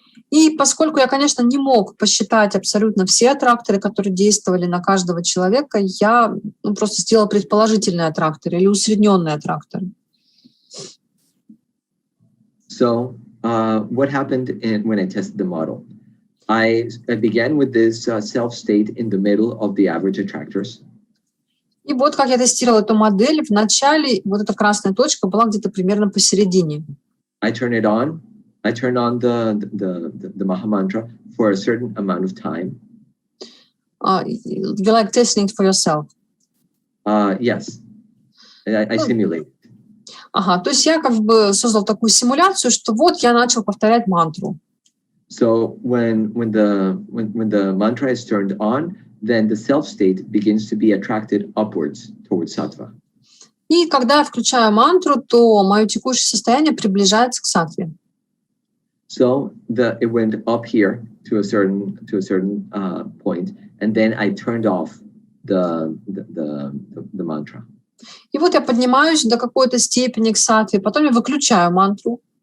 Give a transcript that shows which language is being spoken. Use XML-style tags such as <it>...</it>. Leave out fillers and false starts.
<ru>И поскольку я, конечно, не мог посчитать абсолютно все аттракторы, которые действовали на каждого человека, я просто сделала предположительные аттракторы или усредненные аттракторы.</ru> <en>So what happened when I tested the model? I began with this self-state in the middle of the average attractors.</en> <ru>И вот как я тестировала эту модель. В начале вот эта красная точка была где-то примерно посередине.</ru> <en>I turned on the maha-mantra for a certain amount of time. You like testing it for yourself? Yes, I simulate.</en> <ru>Ага, то есть я как бы создал такую симуляцию, что вот я начал повторять мантру.</ru> <en>So when the mantra is turned on, then the self state begins to be attracted upwards towards sattva.</en> <ru>И когда я включаю мантру, то мое текущее состояние приближается к саттве.</ru> <en>So it went up here to a certain point, and then I turned off the mantra.</en> <ru>И вот я поднимаюсь до какой-то степени к саттве, потом я выключаю мантру.</ru>